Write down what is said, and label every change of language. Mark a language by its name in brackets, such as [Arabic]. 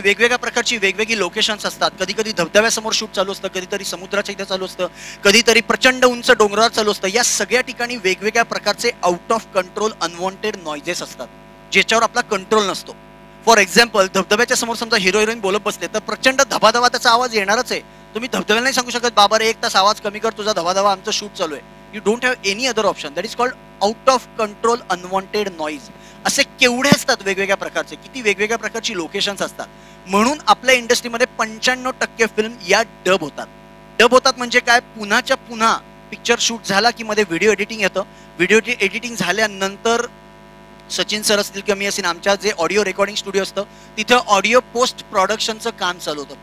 [Marathi] वेगवेगळ्या प्रकारची वेगवेगळी लोकेशन्स असतात. कधी कधी धबधब्यासमोर शूट चालू असतं, कधीतरी समुद्राच्या इथे चालू असतं, कधीतरी प्रचंड उंच डोंगरावर चालू असतं. या सगळ्या ठिकाणी वेगवेगळ्या प्रकारचे [English] out of control unwanted noises [Marathi] असतात ज्याच्यावर आपला कंट्रोल नसतो. फॉर एक्झाम्पल, धबधब्याच्या समोर समजा हिरो हिरोईन बोलत बसले तर प्रचंड धबाधबा त्याचा आवाज येणारच आहे. तुम्ही धबधब्याला नाही सांगू शकत बाबा रे 1 तास आवाज कमी कर, तुझा धबाधबा, आमचं शूट चालू आहे. [English] You don't have any other option. That is called out of control unwanted noise. [Marathi] असे केवढे असतात वेगवेगळ्या प्रकारचे, किती वेगवेगळ्या प्रकारची लोकेशन्स असतात. म्हणून आपल्या इंडस्ट्रीमध्ये 95% फिल्म या डब होतात. डब होतात म्हणजे काय? पुन्हाच्या पुन्हा पिक्चर शूट झाला की मध्ये व्हिडिओ एडिटिंग येतं. व्हिडिओ एडिटिंग झाल्यानंतर सचिन सर असतील किंवा मी असेल, आमच्या जे ऑडिओ रेकॉर्डिंग स्टुडिओ असतं तिथं ऑडिओ पोस्ट प्रोडक्शनचं काम चालू होतं.